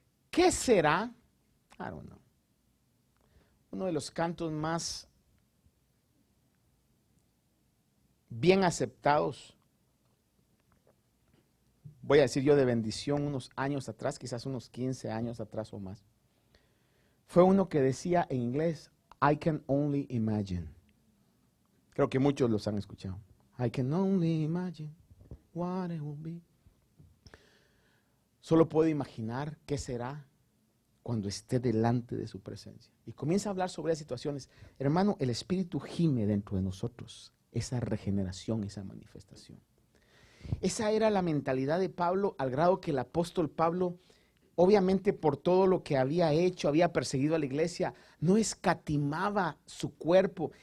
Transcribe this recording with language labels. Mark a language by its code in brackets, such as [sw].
[es] ¿Qué será? [en] I don't know. [es] Uno de los cantos más bien aceptados, voy a decir yo, de bendición unos años atrás, quizás unos 15 años atrás o más, fue uno que decía en inglés, [en] I can only imagine. [es] Creo que muchos los han escuchado. [en] I can only imagine what it will be. [es] Solo puedo imaginar qué será cuando esté delante de su presencia. Y comienza a hablar sobre las situaciones. Hermano, el Espíritu gime dentro de nosotros, esa regeneración, esa manifestación. Esa era la mentalidad de Pablo, al grado que el apóstol Pablo, obviamente por todo lo que había hecho, había perseguido a la iglesia, no escatimaba su cuerpo.